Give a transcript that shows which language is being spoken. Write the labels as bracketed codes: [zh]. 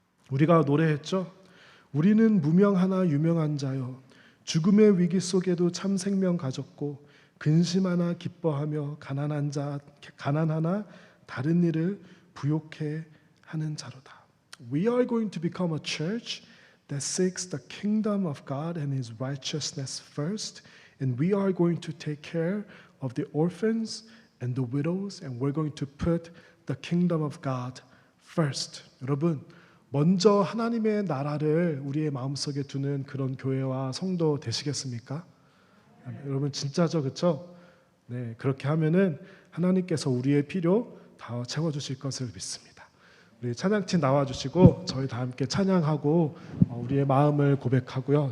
[ko] 우리가 노래했죠? 우리는 무명하나 유명한 자여 죽음의 위기 속에도 참 생명 가졌고 근심하나 기뻐하며 가난하나 다른 일을 부욕해 하는 자로다. [en] We are going to become a church that seeks the kingdom of God and His righteousness first, and we are going to take care of the orphans and the widows, and we're going to put the kingdom of God first. [ko] 여러분, 먼저 하나님의 나라를 우리의 마음속에 두는 그런 교회와 성도 되시겠습니까? 여러분 진짜죠, 그렇죠? 네, 그렇게 하면은 하나님께서 우리의 필요 다 채워주실 것을 믿습니다. 우리 찬양팀 나와주시고 저희 다 함께 찬양하고 우리의 마음을 고백하고요.